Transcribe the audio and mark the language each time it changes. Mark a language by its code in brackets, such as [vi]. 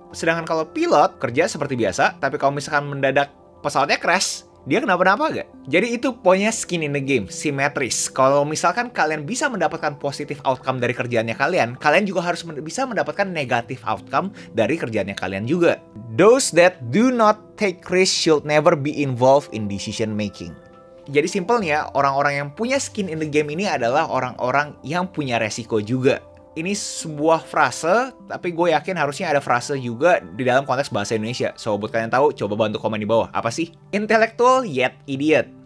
[id] Sedangkan kalau pilot, kerja seperti biasa, tapi kalau misalkan mendadak pesawatnya crash, dia kenapa-napa gak? Jadi itu poinnya Skin in the Game, simetris. Kalau misalkan kalian bisa mendapatkan positif outcome dari kerjaannya kalian, kalian juga harus bisa mendapatkan negatif outcome dari kerjaannya kalian juga. [en] Those that do not take risk should never be involved in decision making. [id] Jadi simpelnya, orang-orang yang punya skin in the game ini adalah orang-orang yang punya resiko juga. Ini sebuah frase, tapi gue yakin harusnya ada frase juga di dalam konteks bahasa Indonesia. So, buat kalian tahu, coba bantu komen di bawah. Apa sih? Intellectual yet idiot.